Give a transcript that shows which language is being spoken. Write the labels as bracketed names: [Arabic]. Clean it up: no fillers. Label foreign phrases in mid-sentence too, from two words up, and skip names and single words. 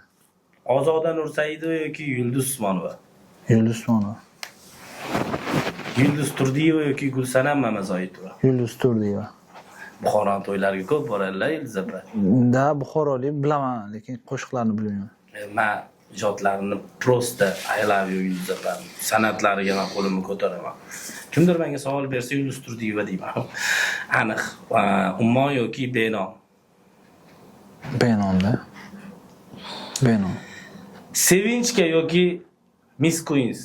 [Uzbek] Ozoda Nursaidova yoki Yulduz Usmonova. Yulduz Usmonova. Yulduz Turdiyeva yoki Gulsanam Mamazoitova. Yulduz Turdiyeva. Buxoron to'ylariga ko'p boradilar Yulduz opa. Da Buxorolik bilaman, lekin qo'shiqlarni bilmayman. Men ijodlarini prosta [English] I love you [Uzbek] Yulduz opa. San'atlariga men qo'limni ko'taraman. Kimdir menga savol bersa Yulduz Turdiyeva deyman. Aniq. Ummon yoki Benon. Benonda. Benon. Sevinchka yoki Miss Queens.